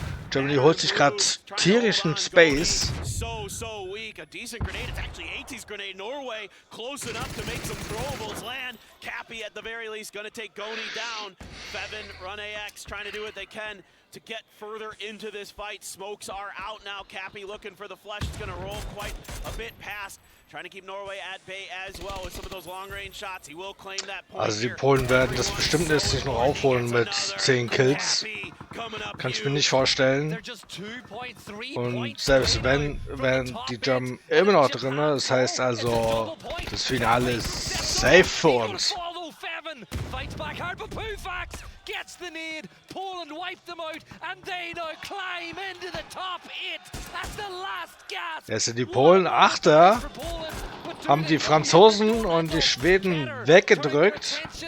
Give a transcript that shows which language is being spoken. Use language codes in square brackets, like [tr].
[de] Germany holt sich gerade tierischen Space. [en] So weak. A decent grenade. It's actually AT's grenade. Norway close enough to make some throwables land. Cappy at the very least going to take Goni down. Bevan, Run AX trying to do what they can to get further into this fight. Smokes are out now. Cappy looking for the flush. It's going to roll quite a bit past. Trying to keep Norway at bay as well with some of those long-range shots. He will claim that point. [de] Also die Polen werden das bestimmt jetzt sich noch aufholen mit 10 Kills. Kann ich mir nicht vorstellen. Und selbst wenn, wären die German immer noch drin. Das heißt also, das Finale ist safe für uns. [en] Fights back hard, but Pufax gets the need. Poland wiped them out, and they now climb into the top 8 at the last gasp. [de] Jetzt sind die Polen Achter, haben die Franzosen und die Schweden weggedrückt.